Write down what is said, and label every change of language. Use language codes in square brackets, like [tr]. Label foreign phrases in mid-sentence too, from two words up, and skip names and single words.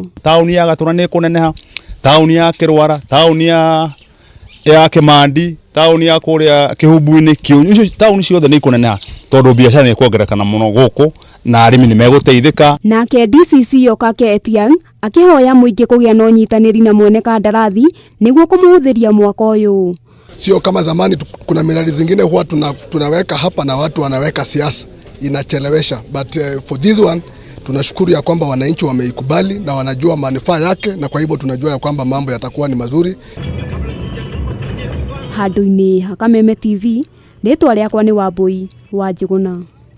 [ki] Taũni ya Gatũra nĩ kũneneha, taũni ya Kĩrwara, taũni ya Kĩmandi, taũni ya kũrĩa Kĩhumbu-inĩ, Kĩunyu, icio taũni ciothe nĩ kũneneha tondũ biacara nĩ kuongerekana mũno gũkũ na arĩmi nĩ megũteithĩka. Nake DCC Okake Etiang akĩhoya mũingĩ kũgĩa na ũnyitanĩri na mwene kandarathi nĩguo kũmũhũthĩria mwako ũyũ. [sw] Sio kama zamani kuna miradi zingine huwa tunaweka hapa na watu wanaweka siasa inachelewesha, [en] but for this one [sw] tunashukuru ya kwamba wananchi wameikubali na wanajua manufaa yake, na kwa hivyo tunajua ya kwamba mambo yatakuwa ni mazuri. [ki] Handũ-inĩ ha Kameme TV, rĩtwa rĩakwa nĩ Wambui wa Njuguna.